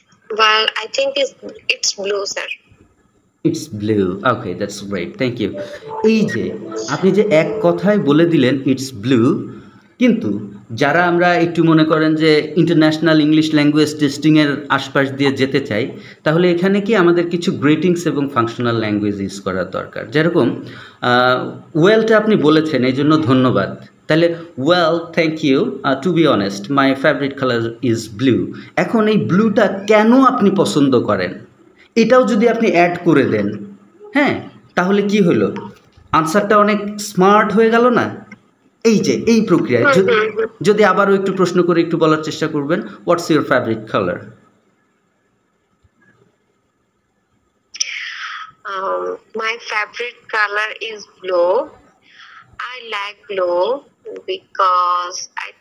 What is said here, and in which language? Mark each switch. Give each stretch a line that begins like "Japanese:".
English: Well, I think it's blue, sir. It's blue. Okay, that's great. Thank you.
Bangla: এই যে আপনি যে এক কথায় বলে দিলেন
English: it's blue,
Bangla: কিন্তু যারা আমরা একটু মনে করেন যে ইন্টারন্যাশনাল ইংলিশ ল্যাঙ্গুয়েজ টেস্টিংয়ের আশপাশ দিয়ে যেতে চাই, তাহলে এখানে কি আমাদের কিছু গ্রেটিংস এবং ফাংশনাল ল্যাঙ্গুয়েজ ইউজ করার দরকার। যেরকম ওয়েলটা আপনি বলেছেন, এই জন্য ধন্যবাদ।
English: তাহলে well, thank you, to be honest my favourite colour is blue.
Bangla: এখন এই ব্লুটা কেন আপনি পছন্দ করেন, এটাও যদি আপনি অ্যাড করে দেন, হ্যাঁ, তাহলে কি হলো, আনসারটা অনেক স্মার্ট হয়ে গেল না? এই যে এই প্রক্রিয়ায় যদি আবারও একটু প্রশ্ন করে একটু বলার চেষ্টা করবেন,
English: What's your favourite colour? My favorite color is blue. I like blue because I